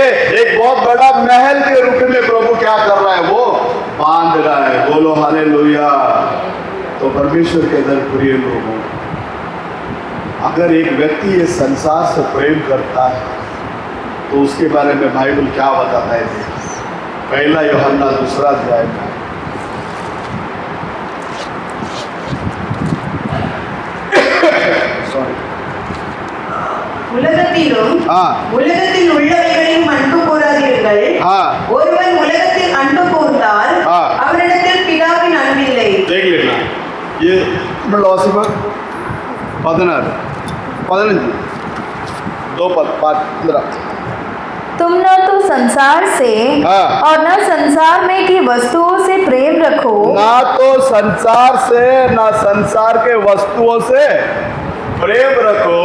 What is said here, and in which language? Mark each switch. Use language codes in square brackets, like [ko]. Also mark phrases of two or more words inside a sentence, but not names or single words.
[hi] एक बहुत बड़ा महल के रूप में प्रभु क्या कर रहा है, वो बांध रहा है। बोलो हालेलुया। तो परमेश्वर के दर प्रिय लोगों, अगर एक व्यक्ति ये संसार से प्रेम करता है तो उसके बारे में बाइबल क्या बताता है? पहला यूहन्ना 2 अध्याय में [ta] உலகத்திலும் உலகத்தில் உள்ளவைகளையும் அன்பு கூறாதீர்கள். ஒருவன் உலகத்தில் அன்பு கூர்ந்தால் அவரிடத்தில் பிதாவின் அன்பில்லை. [hi] देख लेना ये फिलॉसफर 16 15 2 15। तुम न तो संसार से और न संसार में की वस्तुओं से प्रेम रखो। ना तो संसार से ना संसार के वस्तुओं से प्रेम रखो।